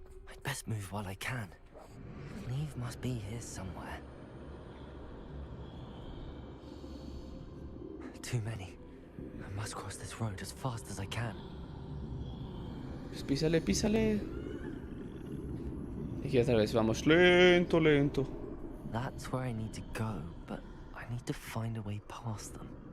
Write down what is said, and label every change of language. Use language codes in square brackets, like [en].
[en] I'd best move while I can. Neve must be here somewhere. Too many. I must cross this road as fast as I can. [es] Pues písale, písale. Y otra vez vamos lento, lento. [en] That's where I need to go, but I need to find a way past them.